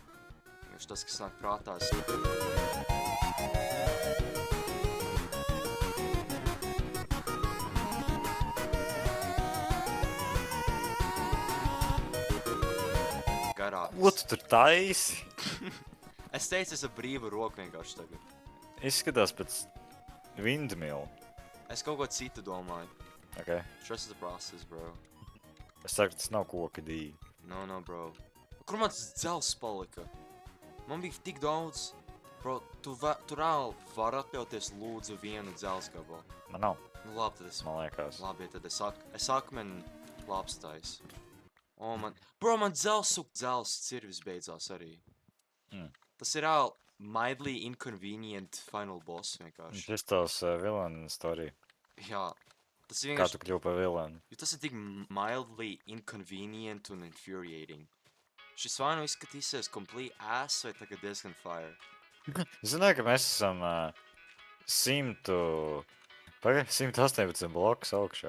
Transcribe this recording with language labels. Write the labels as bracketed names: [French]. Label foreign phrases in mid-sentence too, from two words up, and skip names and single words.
[Latvian] Vienkārši tas, kas nāk prātā, garāks. Ko tu tur taisi? Es teicu, es ar brīvu roku vienkārši tagad. Izskatās pēc windmill. Es kaut ko citu domāju. Okay. [English] Trust the process, bro. [Latvian] Es saku, tas nav koka dīgi. [English] No, bro. [Latvian] Kur mans dzels palika? Man bija tik daudz. Bro, tu reāli var atļauties lūdzu vienu dzels gabalu. Man nav, Nu labi, tad es... man liekas. Labi, tad es akmeni lāpstais. O, man... Bro, man dzels cirvis beidzās arī. Tas ir reāli [English] mildly inconvenient final boss [Latvian] vienkārši. Šis tavs [English] villain story. [Latvian] Jā. Tas ir Kā vienkārši... tu kļuvi par villainu? Jo tas ir tik [English] mildly inconvenient [Latvian] un infuriating. Šis vai nu izskatīsies [English] complete ass [Latvian] vai tagad diezgan fire. Zināju, ka mēs esam 118 blokus augšā.